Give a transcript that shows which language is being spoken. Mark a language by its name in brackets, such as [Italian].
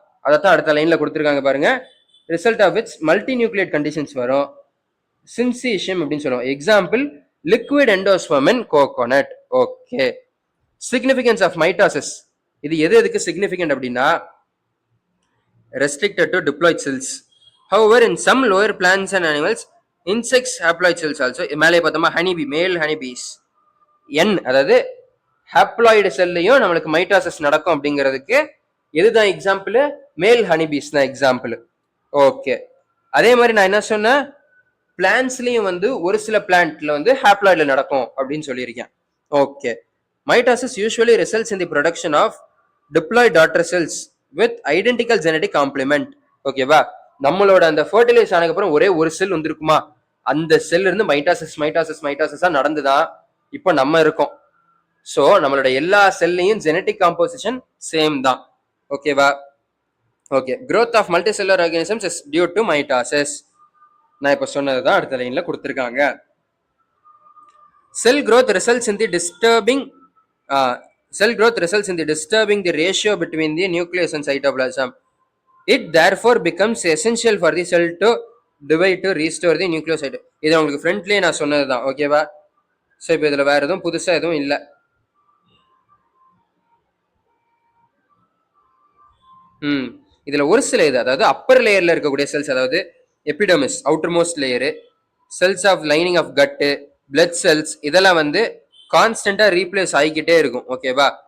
[Tamil] அதைத்தான் அடுத்த லைன்ல கொடுத்துருக்காங்க பாருங்க. [English] result of which multinucleate conditions [Tamil] வரும். [English] syncytium [Tamil] அப்படின்னு சொல்லுவோம். [English] Example liquid endosperm in coconut. Okay. Significance of mitosis. [Tamil] இது எதுக்கு [English] Significant அப்படின்னா restricted to diploid cells. However, in some lower plants and animals, insects haploid cells also. [Tamil] மேலே பார்த்தோமா honeybee, மேல் honeybees n, அதாவது ஹாப்ளாய்டு செல்லையும் நம்மளுக்கு மைட்டாசிஸ் நடக்கும் அப்படிங்கிறதுக்கு எதுதான் எக்ஸாம்பிள்? மேல் ஹனிபீஸ் தான் எக்ஸாம்பிள். ஓகே. அதே மாதிரி நான் என்ன சொன்னேன், பிளான்ஸ்லயும் வந்து ஒரு சில பிளான்ட்ல வந்து ஹாப்ளாய்டுல நடக்கும் அப்படின்னு சொல்லியிருக்கேன். Okay. [English] Mitosis usually results in the production of diploid daughter cells with identical genetic complement. ஓகேவா? [Tamil] நம்மளோட அந்த ஃபர்டிலைஸ் ஆனதுக்கு அப்புறம் ஒரே ஒரு செல் வந்துருக்குமா, அந்த செல் இருந்து மைட்டாசிஸ் மைட்டாசிஸ் மைட்டாசிஸா நடந்துதான் இப்போ நம்ம இருக்கோம். ஸோ நம்மளோட எல்லா செல்லையும் ஜெனடிக் காம்போசிஷன் சேம் தான். ஓகேவா? Okay. [English] growth of multicellular organisms is due to mitosis. [Tamil] நான் இப்போ சொன்னதுதான் அடுத்த லைன்ல கொடுத்துருக்காங்க. [English] Cell growth results in the disturbing cell growth results in the disturbing the ratio between the nucleus and cytoplasm. It therefore becomes essential for the cell to divide to restore the nucleoside. [Tamil] இது உங்களுக்கு ஃப்ரண்ட்லயே நான் சொன்னதுதான். ஓகேவா? So இப்போ இதுல வேற எதுவும் புதுசா எதுவும் இல்லை. இதுல ஒரு சில இது, அதாவது அப்பர் லேயர்ல இருக்கக்கூடிய செல்ஸ், அதாவது epidermis outer most layer, cells of lining of cut, blood cells, இதெல்லாம் வந்து கான்ஸ்டன்டா ரீப்ளேஸ் ஆகிக்கிட்டே இருக்கும். ஓகேவா?